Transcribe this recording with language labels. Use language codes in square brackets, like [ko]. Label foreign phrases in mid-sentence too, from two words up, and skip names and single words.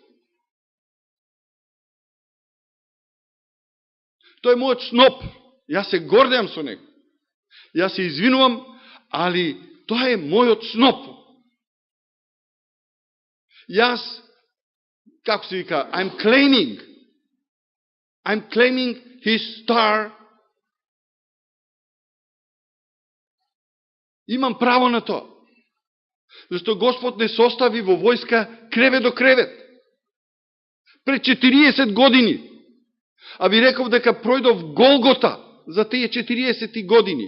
[mk] Тој е мојот сноп. Јас се гордеам со него. Јас се извинувам, али тоа е мојот сноп. Јас, како се вика, [en] I'm claiming his star. [mk] Имам право на тоа. Зашто Господ не состави во војска кревет до кревет. Пред 40 години. А ви реков дека пројдов Голгота за тие 40 години.